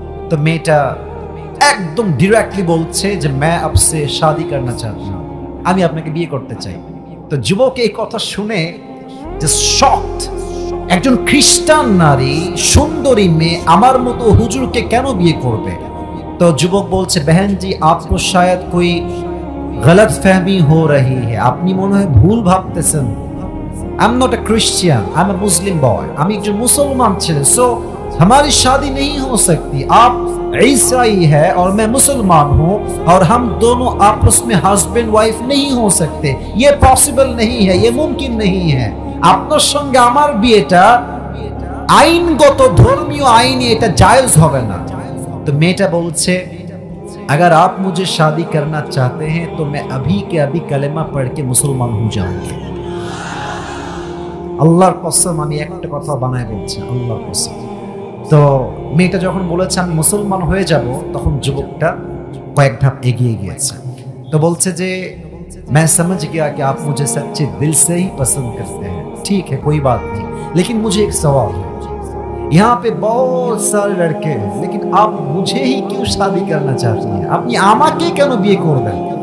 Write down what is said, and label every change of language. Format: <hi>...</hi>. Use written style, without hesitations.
<bn>তো মেয়েটা একদম ডিরেক্টলি বলছে যে</bn> <hi>मैं आपसे शादी करना चाहती हूं,</hi> <bn>আমি আপনাকে বিয়ে করতে চাই। তো যুবক এই কথা শুনে যে শকড, একজন খ্রিস্টান নারী সুন্দরী মেয়ে আমার মতো হুজুরকে কেন বিয়ে করবে?</bn> <hi>तो युवक बोलছে, बहन जी आपको शायद कोई गलत फहमी हो रही है,</hi> <bn>আপনি মনে হয় ভুল ভাবতেছেন।</bn> <en>I am not a Christian, I am a Muslim boy,</en> <bn>আমি একজন মুসলমান ছেলে,</bn> <hi>सो हमारी शादी नहीं हो सकती, आप ईसाई है और मैं मुसलमान हूँ और हम दोनों आपस में हस्बैंड वाइफ नहीं हो सकते, ये पॉसिबल नहीं है, ये मुमकिन नहीं है,</hi> <bn>আপনার সঙ্গে আমার বিয়েটা আইনগত ধর্মীয় আইনে এটা জায়েজ হবে না। তো মেয়েটা বলছে,</bn> <hi>अगर आप मुझे शादी करना चाहते हैं तो मैं अभी के अभी कलेमा पढ़ के मुसलमान हो जाऊंगी।</hi> <bn>আল্লাহর কসম আমি একটা কথা বানায় বলছি, আল্লাহর কসম। তো মেয়েটা যখন বলেছে আমি মুসলমান হয়ে যাব, তখন যুবকটা কয়েক ধাপ এগিয়ে গিয়েছে।</bn> <hi>तो बोलते जे मैं समझ गया कि आप मुझे सच्चे दिल से ही पसंद करते हैं, ठीक है कोई बात नहीं, लेकिन मुझे एक सवाल है, यहाँ पे बहुत सारे लड़के हैं लेकिन आप मुझे ही क्यों शादी करना चाहती हैं,</hi> <bn>আপনি আমাকে কেন বিয়ে করবেন?</bn>